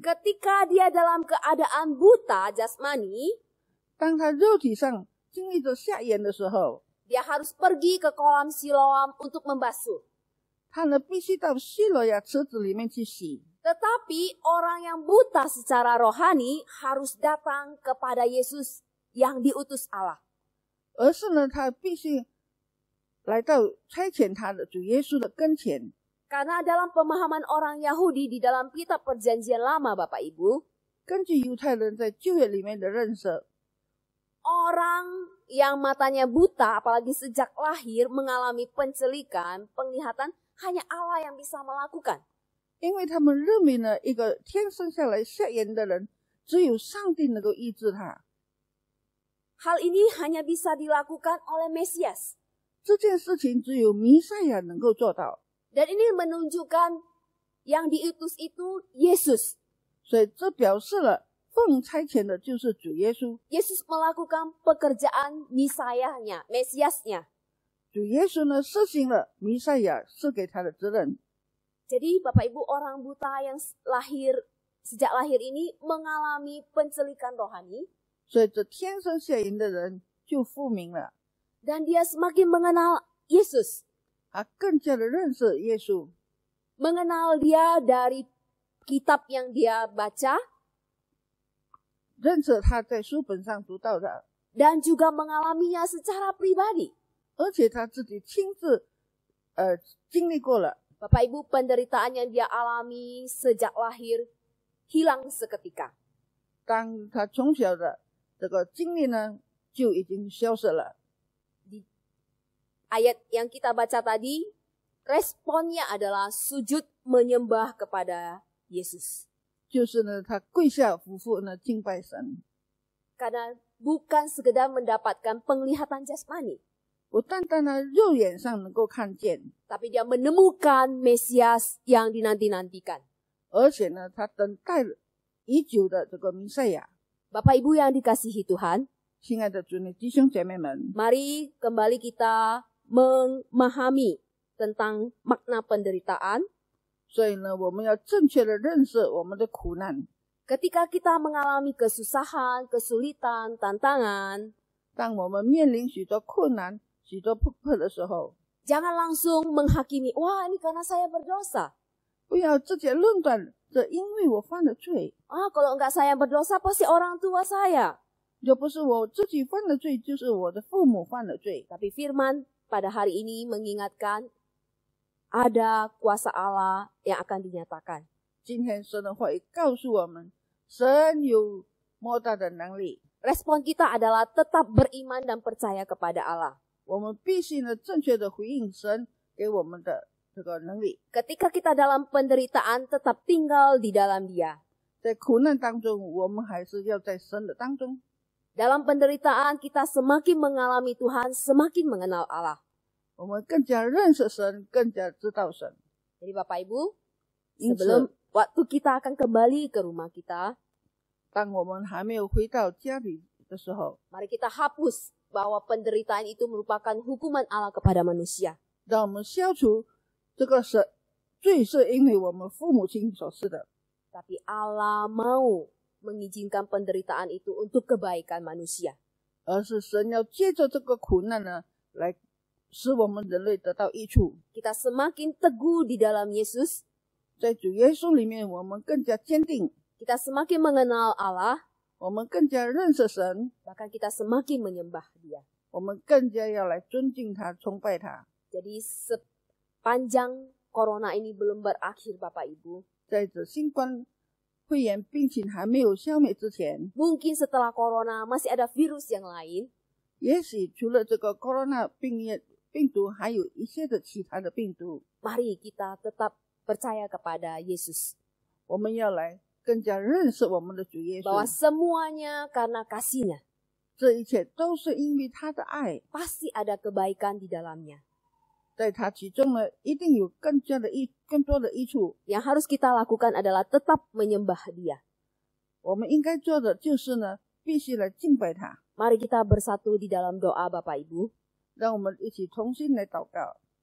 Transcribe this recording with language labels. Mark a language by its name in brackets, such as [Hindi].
[Indonesian] Ketika dia dalam keadaan buta jasmani, [Chinese] 当他肉体上经历着瞎眼的时候， [Indonesian] dia harus pergi ke kolam Siloam untuk membasuh. [Chinese] 他呢必须到希罗亚池子里面去洗。 [Indonesian] Tetapi orang yang buta secara rohani harus datang kepada Yesus yang diutus Allah. [Chinese] 而是呢，他必须来到差遣他的主耶稣的跟前。 [Indonesian] Karena dalam pemahaman orang Yahudi di dalam kitab perjanjian lama, Bapak Ibu, [Chinese] 根据犹太人在旧约里面的认识， [Indonesian] orang yang matanya buta, apalagi sejak lahir, mengalami pencelikan, penglihatan, hanya Allah yang bisa melakukan. [Chinese] 因为他们认为呢，一个天生下来瞎眼的人，只有上帝能够医治他。 [Indonesian] Hal ini hanya bisa dilakukan oleh Mesias. [Chinese] 这件事情只有弥赛亚能够做到。 [Indonesian] Dan ini menunjukkan yang diutus itu Yesus. [Chinese] 所以这表示了奉差遣的就是主耶稣。 [Indonesian] Yesus melakukan pekerjaan Mesiasnya. [Chinese] 主耶稣呢实行了弥赛亚赐给他的责任。 [Indonesian] Jadi Bapak Ibu, orang buta yang sejak lahir ini mengalami pencelikan rohani. [Chinese] 所以这天生瞎眼的人就复明了， [Indonesian] Dan dia semakin mengenal Yesus. [Chinese] 他更加的认识耶稣， [Indonesian] Mengenal dia dari kitab yang dia baca. [Chinese] 认识他在书本上读到的， [Indonesian] Dan juga mengalaminya secara pribadi. [Chinese] 而且他自己亲自经历过了。 [Indonesian] Bapak Ibu, penderitaan yang dia alami sejak lahir hilang seketika. [Chinese] 当他从小的这个经历呢，就已经消失了。 [Indonesian] Ayat yang kita baca tadi, responnya adalah sujud menyembah kepada Yesus. [Chinese] 就是呢，他跪下俯伏呢敬拜神， [Indonesian] Karena bukan sekedar mendapatkan penglihatan jasmani, [Chinese] 不单单呢肉眼上能够看见， [Indonesian] tapi dia menemukan Mesias yang dinanti-nantikan. [Chinese] 而且呢，他等待已久的这个弥赛亚。 [Indonesian] Bapak Ibu yang dikasihi Tuhan, [Chinese] 亲爱的主内弟兄姐妹们， [Indonesian] mari kembali kita memahami tentang makna penderitaan. [Chinese] 所以呢，我们要正确的认识我们的苦难。 [Indonesian] Ketika kita mengalami kesusahan, kesulitan, tantangan, [Chinese] 当我们面临许多困难、许多迫迫的时候， [Indonesian] jangan langsung menghakimi, wah ini karena saya berdosa. [Chinese] 不要直接论断，这因为我犯了罪， [Indonesian] Kalau enggak saya berdosa, pasti orang tua saya. [Chinese] 又不是我自己犯了罪，就是我的父母犯了罪。 [Indonesian] Tapi firman pada hari ini mengingatkan, ada kuasa Allah yang akan dinyatakan. [Chinese] 今天神的话语告诉我们，神有莫大的能力， [Indonesian] Respon kita adalah tetap beriman dan percaya kepada Allah. [Chinese] 我们必须呢正确的回应神给我们的这个能力。 [Indonesian] Ketika kita dalam penderitaan, tetap tinggal di dalam Dia. [Chinese] 在苦难当中，我们还是要在神的当中。 [Indonesian] Dalam penderitaan, kita semakin mengalami Tuhan, semakin mengenal Allah. [Chinese] 我们更加认识神，更加知道神。 [Indonesian] Jadi Bapak Ibu, [Chinese] 因此， [Indonesian] sebelum waktu kita akan kembali ke rumah kita, [Chinese] 当我们还没有回到家里的时候， [Indonesian] mari kita hapus bahwa penderitaan itu merupakan hukuman Allah kepada manusia. [Chinese] 让我们消除这个罪是因为我们父母亲所施的， [Indonesian] Tapi Allah mau mengizinkan penderitaan itu untuk kebaikan manusia. [Chinese] 而是神要借着这个苦难呢，来使我们人类得到益处。 [Indonesian] Kita semakin teguh di dalam Yesus, [Chinese] 在主耶稣里面，我们更加坚定， [Indonesian] kita semakin mengenal Allah, [Chinese] 我们更加认识神， [Indonesian] bahkan kita semakin menyembah Dia. [Chinese] 我们更加要来尊敬他、崇拜他。 [Indonesian] Jadi sepanjang corona ini belum berakhir Bapak Ibu, [Chinese] 在这新冠肺炎病情还没有消灭之前， [Indonesian] mungkin setelah corona masih ada virus yang lain, [Chinese] 也许除了这个 corona 病毒，还有一些的其他的病毒， [Indonesian] mari kita tetap percaya kepada Yesus. [Chinese] 我们要来更加认识我们的主耶 [Indonesian] Bahwa [Chinese] 稣。 [Indonesian] semuanya karena kasih-Nya, [Chinese] 这一切都是因为他的爱， [Indonesian] pasti ada kebaikan di dalamnya. [Chinese] 在他其中呢，一定有更多的益处。 [Indonesian] Yang harus kita lakukan adalah tetap menyembah Dia. [Chinese] 我们应该做的就是呢，必须来敬拜他。 [Indonesian] Mari kita bersatu di dalam doa Bapak Ibu. [Chinese] 让我们一起同心来祷告。